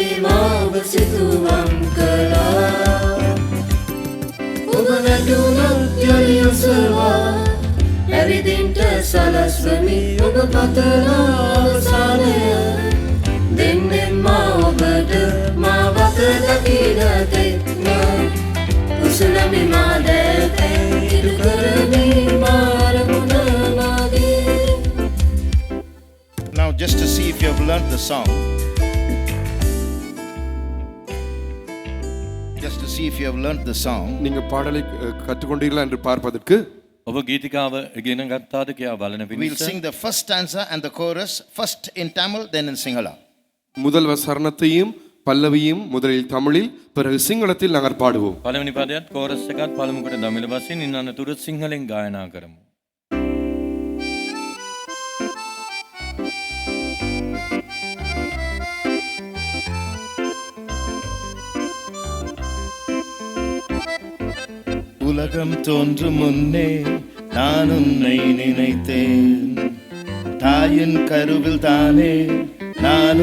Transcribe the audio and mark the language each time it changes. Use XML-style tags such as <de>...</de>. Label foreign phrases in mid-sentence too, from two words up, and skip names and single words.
<si>මා ඔබ සිතුවම් කළා ඔබ වැටුණොත් යලි ඔසවා ඇවිදින්ට සලස්වමි ඔබ පතන අවසානය දෙන්නෙම් මා ඔබට මා වත දකින තෙක්ම උසලමි මා දැතේ ඉටු කරමි මාරමුණ වාගේ.</si> <en>Now, just to see if you have learnt the song. Just to see if you have learnt the song.</en> <ta>நீங்கள் பாடலை கற்றுக்கொண்டீர்களா என்று பார்ப்பதற்கு</ta> <si>ඔබ ගීතිකාව ඉගෙන ගත්තාද කියලා බලන</si> <en>We'll</en> <si>පිණිස</si> <en>sing the first stanza and the chorus first in Tamil, then in Sinhala.</en> <ta>முதல் சரணத்தையும் பல்லவியும் முதலில் தமிழில் பிறகு சிங்களத்தில் நாங்கள் பாடுவோம்.</ta> <si>පළවෙනි පදයත් කෝරස් එකත් පළමු කොට දමිළ බසින් ඉන්න අනතුරු සිංහලෙන් ගායනා කරමු.</si> <ta>உலகம் தோன்றும் முன்னே நான் உன்னை நினைத்தேன் தாயின் கருவில் தானே நான்</ta>